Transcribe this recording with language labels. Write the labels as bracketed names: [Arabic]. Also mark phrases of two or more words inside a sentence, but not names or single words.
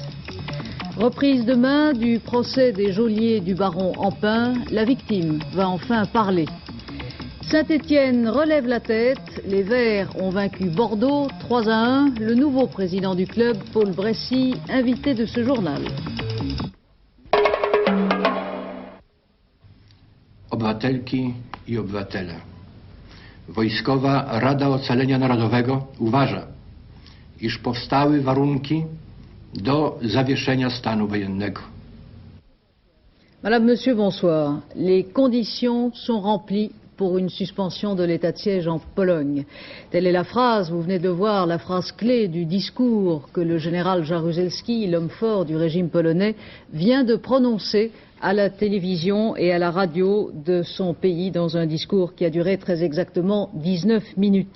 [French] Reprise demain du procès des geôliers du baron Empin, la victime va enfin parler. Saint-Étienne relève la tête, les Verts ont vaincu Bordeaux 3-1, le nouveau président du club, Paul Bressy, invité de ce journal. [Polish] Obywatelki i obywatele. Wojskowa Rada Ocalenia Narodowego uważa, iż powstały warunki do zawieszenia stanu wojennego. [French] Madame, Monsieur, bonsoir. Les conditions sont remplies pour une suspension de l'état de siège en Pologne. Telle est la phrase, vous venez de voir la phrase clé du discours que le général Jaruzelski, l'homme fort du régime polonais, vient de prononcer à la télévision et à la radio de son pays dans un discours qui a duré très exactement 19 minutes.